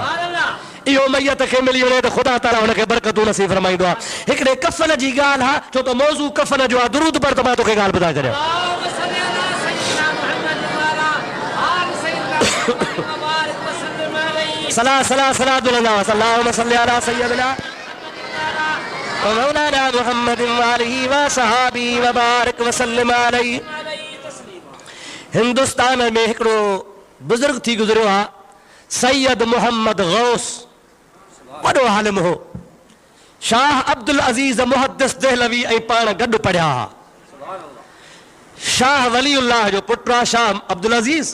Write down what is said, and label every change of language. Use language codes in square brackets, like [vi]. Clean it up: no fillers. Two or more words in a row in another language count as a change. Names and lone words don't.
[sd] इहो मैयत खे मिली वञे त ख़ुदा ताला हुनखे बरकतूं नसीब फरमाईंदो आहे। हिकिड़े कफ़न जी ॻाल्हि आहे, छो त मौज़ू कफ़न जो आहे। दुरूद पर त मां तोखे ॻाल्हि ॿुधाए छॾियां। [ar] صلاة صلاة صلاة دلها صلى الله عليه سيدنا و مولانا محمد و آله و صحابي و بارك و سلم عليه. [sd] हिंदुस्तान में हिकिड़ो बुज़ुर्ग थी गुज़रियो आहे, सैयद मोहम्मद गौस, वॾो आलिम हो। शाह अब्दुल अज़ीज़ मुहद्दिस देहलवी ऐं पाण गॾु पढ़िया हुआ। शाह वलीउल्लाह जो पुटु आहे शाह अब्दुल अज़ीज़।